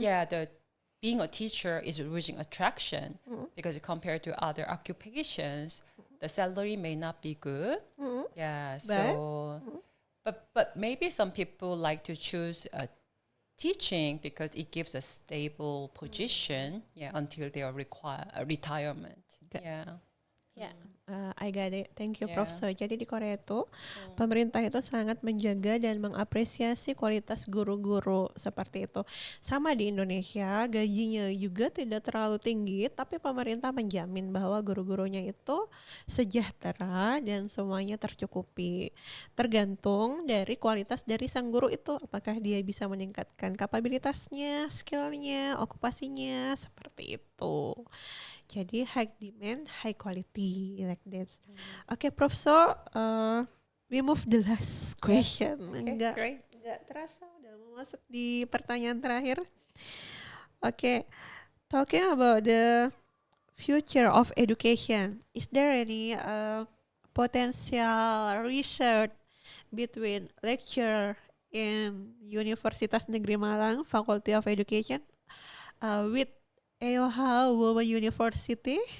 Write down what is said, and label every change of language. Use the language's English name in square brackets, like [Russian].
[English] yeah, the being a teacher is losing attraction because compared to other occupations, the salary may not be good. Yeah, so but maybe some people like to choose teaching because it gives a stable position. Yeah, until their retirement. Okay. Yeah. Ya, I got it. Thank you, Yeah. [Indonesian] Prof. So, jadi di Korea itu pemerintah itu sangat menjaga dan mengapresiasi kualitas guru-guru seperti itu. Sama di Indonesia, gajinya juga tidak terlalu tinggi, tapi pemerintah menjamin bahwa guru-gurunya itu sejahtera dan semuanya tercukupi. Tergantung dari kualitas dari sang guru itu, apakah dia bisa meningkatkan kapabilitasnya, skillnya, okupasinya, seperti itu. Jadi [English] high demand, high quality like that. Okay, Prof. So we move the last question. Okay, [Indonesian] Enggak [English] great. [Indonesian] nggak terasa udah mau masuk di pertanyaan terakhir. [English] Oke, talking about the future of education, is there any potential research between lecturer in Universitas Negeri Malang Faculty of Education with EOH Women University?